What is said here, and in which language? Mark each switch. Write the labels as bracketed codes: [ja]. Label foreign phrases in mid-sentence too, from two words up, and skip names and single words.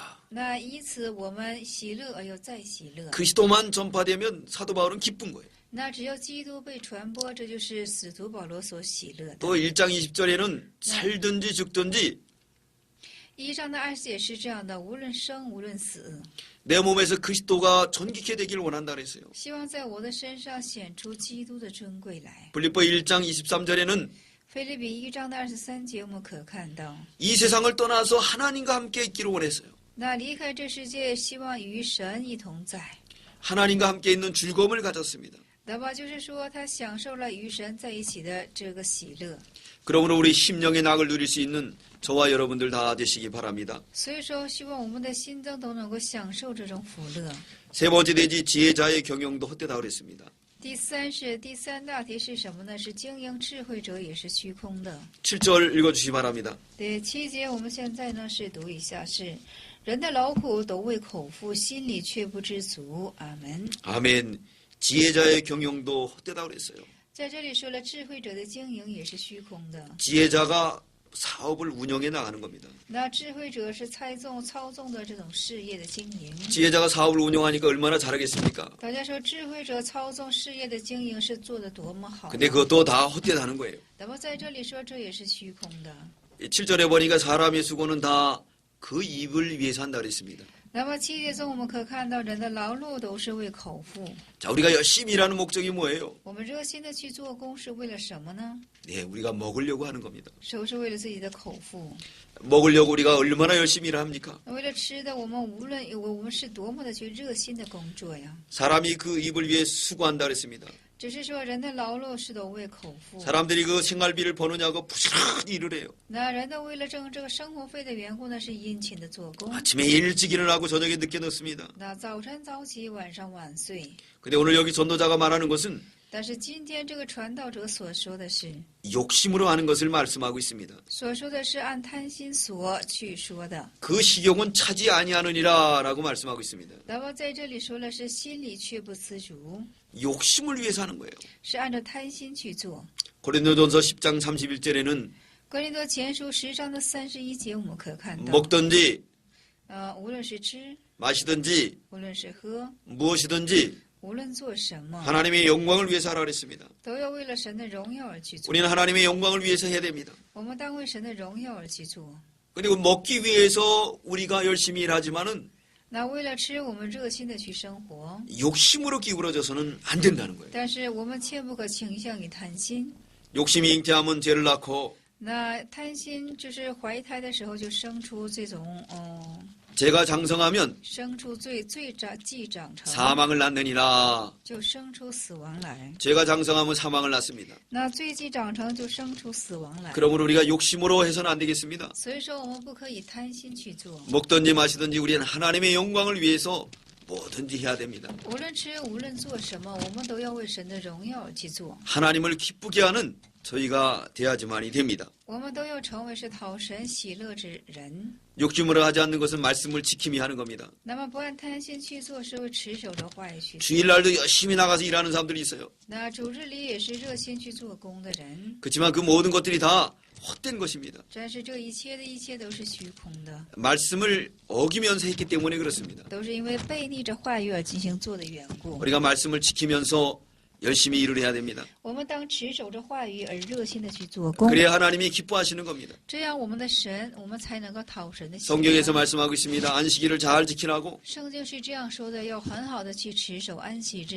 [zh] 那以此我们喜乐而又再喜乐。 [ko] 그리스도만 전파되면 사도 바울은 기쁜 거예요. [zh] 那只要基督被传播，这就是使徒保罗所喜乐的。 [ko] 또 1장 20절에는 살든지 죽든지 [zh] 1 章的20节是这样的：无论生无论死， [ko] 내 몸에서 그리스도가 존귀케 되기를 원한다 그랬어요. [zh] 希望在我的身上显出基督的尊贵来。 [ko] 빌립보 1장 23절에는 [zh] 腓立比1章的23节，我们可看到， [ko] 이 세상을 떠나서 하나님과 함께 있기를 원했어요. [zh] 那离开这世界，希望与神一同在。 [ko] 하나님과 함께 있는 즐거움을 가졌습니다. [zh] 那么就是说，他享受了与神在一起的这个喜乐。 [ko] 그러므로 우리 심령의 낙을 누릴 수 있는 저와 여러분들 다 되시기 바랍니다. [zh] 所以说，希望我们的心中都能够享受这种福乐。 [ko] 세 번째 대지 지혜자의 경영도 헛되다 그랬습니다. [zh] 第三大题是什么呢？是经营智慧者也是虚空的。 [ko] 7절 읽어주시기 바랍니다. [zh] 第7节，我们现在呢是读一下，是人的劳苦都为口腹，心里却不知足。阿门。 [ko] 아멘. 지혜자의 경영도 헛되다 그랬어요. [zh] 在这里说了，智慧者的经营也是虚空的。 [ko] 지혜자가 사업을 운영해 나가는 겁니다. [zh] 那智慧者是操纵的这种事业的经营。 [ko] 지혜자가 사업을 운영하니까 얼마나 잘하겠습니까? [zh] 大家说，智慧者操纵事业的经营是做得多么好啊。 [ko] 근데 그것도 다 헛되다는 거예요. [zh] 那么在这里说，这也是虚空的。 [ko] 7절에 보니까 사람의 수고는 다 그 입을 위해서 한다 그랬습니다. [zh] 那么7节中，我们可看到人的劳碌都是为口腹。 [ko] 자, 우리가 열심히 일하는 목적이 뭐예요? [zh] 我们热心的去做工是为了什么呢？ [ko] 네, 우리가 먹으려고 하는 겁니다. [zh] 是为了自己的口腹。 [ko] 먹으려고 우리가 얼마나 열심히 일을 합니까? [zh] 为了吃的，我们是多么的去热心的工作呀！ [ko] 사람이 그 입을 위해 수고한다 그랬습니다. [zh] 只是说人的劳碌是都为口腹。 [ko] 사람들이 그 생활비를 버느냐고 부지런히 일을 해요. [zh] 那人的为了挣这个生活费的缘故呢，是殷勤的做工。 [ko] 아침에 일찍 일어나고 저녁에 늦게 넣습니다. [zh] 那早晨早起，晚上晚睡。 [ko] 근데 오늘 여기 전도자가 말하는 것은 [zh] 但是今天这个传道者所说的是， [ko] 욕심으로 하는 것을 말씀하고 있습니다. [zh] 所说的是按贪心所去说的。 [ko] 그 식욕은 차지 아니하느니라 라고 말씀하고 있습니다. [zh] 那么在这里说了是心里却不自主， [ko] 욕심을 위해서 하는 거예요. [zh] 是按照贪心去做。 [ko] 고린도전서 10장 31절에는 [zh] 格林多前书10章的31节，我们可看到， [ko] 먹든지 [zh] 无论是吃， [ko] 마시든지 [zh] 无论是喝， [ko] 무엇이든지 [zh] 无论做什么， [ko] 하나님의 영광을 위해서 하라 그랬습니다. [zh] 都要为了神的荣耀而去做。 [ko] 우리는 하나님의 영광을 위해서 해야 됩니다. [zh] 我们当为神的荣耀而去做。 [ko] 그리고 먹기 위해서 우리가 열심히 일하지만은 [zh] 那为了吃，我们热心的去生活， [ko] 욕심으로 기울어져서는 안 된다는 거예요. [zh] 但是我们切不可倾向于贪心。 [ko] 욕심이 잉태하면 죄를 낳고 [zh] 那贪心就是怀胎的时候就生出这种 [ko] 죄가 장성하면 [zh] 生出既长成， [ko] 사망을 낳느니라. [zh] 就生出死亡来。 [ko] 죄가 장성하면 사망을 낳습니다. [zh] 那罪既长成，就生出死亡来。 [ko] 그러므로 우리가 욕심으로 해서는 안 되겠습니다. [zh] 所以说，我们不可以贪心去做。 [ko] 먹든지 마시든지 우리는 하나님의 영광을 위해서 뭐든지 해야 됩니다. [zh] 无论吃，无论做什么，我们都要为神的荣耀而去做。 [ko] 하나님을 기쁘게 하는 저희가 돼야지만이 됩니다. [zh] 我们都要成为是讨神喜乐之人。 [ko] 욕심으로 하지 않는 것은 말씀을 지킴이 하는 겁니다. [zh] 那么不按贪心去做，是为持守着话语去做。 [ko] 주일날도 열심히 나가서 일하는 사람들이 있어요. [zh] 那主日里也是热心去做工的人， [ko] 그렇지만 그 모든 것들이 다 헛된 것입니다. [zh] 但是这一切都是虚空的， [ko] 말씀을 어기면서 했기 때문에 그렇습니다. [zh] 都是因为背逆着话语而进行做的缘故。 [ko] 우리가 말씀을 지키면서 열심히 일을 해야 됩니다. [zh] 我们当持守着话语而热心的去做工， [ko] 그래야 하나님이 기뻐하시는 겁니다. [zh] 这样我们的神，我们才能够讨神的喜 [ko] 성경에서 [zh] 悦。 [ko] 말씀하고 있습니다. 안식일을 잘 지키라고. [zh] 圣经是这样说的，要很好的去持守安息日，